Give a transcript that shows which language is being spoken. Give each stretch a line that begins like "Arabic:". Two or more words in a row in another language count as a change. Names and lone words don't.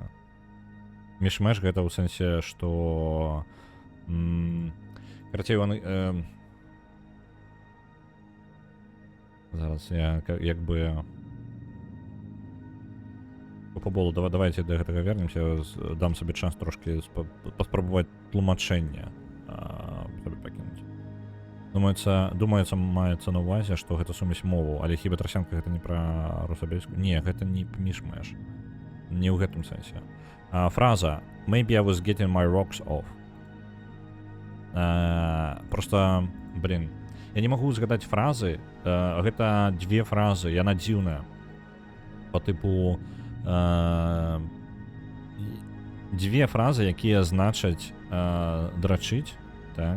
Belarusian: Міш-мэш гэта ў сэнсе, што карацей, зараз я як бы поболу, давайте да гэтага вернемся, дам сабе час трошки паспрабаваць тлумачэнне сабе пакінуць. Думаецца, маецца на ўвазе, што гэта сумесь моваў, але хіба трасянка гэта не пра русабельскую? Не, гэта не міш-мэш. Не ў гэтым сэнсе.
English: Фраза «Maybe I was getting my rocks off».
Belarusian: Просто, я не магу згадаць фразы. Гэта дзве фразы, яна дзіўная. По тыпу дзве фразы, якія значаць драчыць, так?